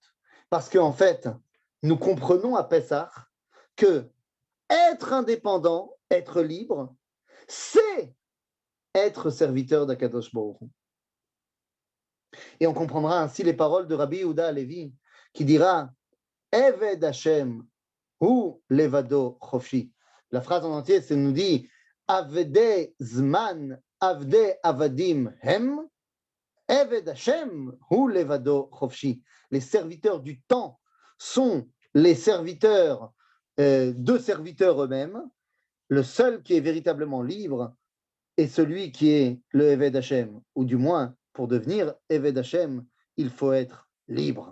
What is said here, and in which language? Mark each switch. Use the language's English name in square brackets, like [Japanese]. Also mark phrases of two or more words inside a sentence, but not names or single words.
[French] Parce qu'en fait, nous comprenons à Pessah que être indépendant, être libre, c'est être serviteur d' [Hebrew] הקדוש ברוך הוא. [French] Et on comprendra ainsi les paroles de Rabbi Yehuda Halevi qui dira [Hebrew] עבד ה' הוא לבדו חפשי. [French] La phrase en entier, c'est nous dit [Hebrew] עבדי זמן עבדי עבדים הם עבד ה' הוא לבדו חפשי. [French] Les serviteurs du temps sont les serviteurs de serviteurs eux-mêmes. Le seul qui est véritablement libre est celui qui est le [Hebrew] עבד ה, [French] ou du moins, pour devenir [Hebrew] עבד ה, [French] il faut être libre.